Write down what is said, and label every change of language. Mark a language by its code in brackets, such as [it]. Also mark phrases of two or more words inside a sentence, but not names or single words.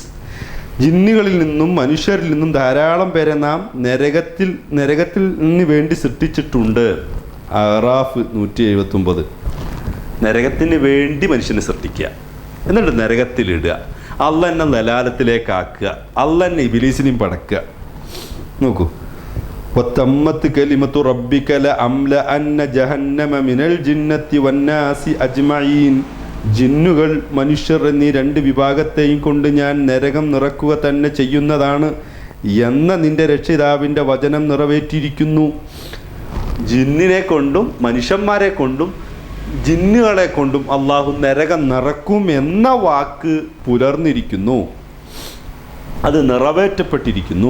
[ml] ജിന്നുകളിൽ നിന്നും മനുഷ്യരിൽ നിന്നും ധാരാളം പേരെ നാം നരകത്തിൽ വേണ്ടി സൃഷ്ടിച്ചിട്ടുണ്ട്. അറാഫ് 179. നരകത്തിന് വേണ്ടി മനുഷ്യനെ സൃഷ്ടിക്കുക, എന്നിട്ട് നരകത്തിലിടുക, അള്ളാഹ് എന്നെ ലലാലത്തിലേക്കാക്കുക, അള്ളാഹ് എന്നെ ഇബ്ലീസിനെയും പടക്കുക. നോക്കൂ, [ar] وتمت كلمة ربك لأملأن جهنم من الجنة والناس أجمعين. [ml] ജിന്നുകൾ മനുഷ്യർ എന്നീ രണ്ട് വിഭാഗത്തെയും കൊണ്ട് ഞാൻ നരകം നിറക്കുക തന്നെ ചെയ്യുന്നതാണ് എന്ന നിന്റെ രക്ഷിതാവിൻ്റെ വചനം നിറവേറ്റിയിരിക്കുന്നു. ജിന്നിനെ കൊണ്ടും മനുഷ്യന്മാരെ കൊണ്ടും ജിന്നുകളെ കൊണ്ടും അള്ളാഹു നരകം നിറക്കും എന്ന വാക്ക് പുലർന്നിരിക്കുന്നു, അത് നിറവേറ്റപ്പെട്ടിരിക്കുന്നു.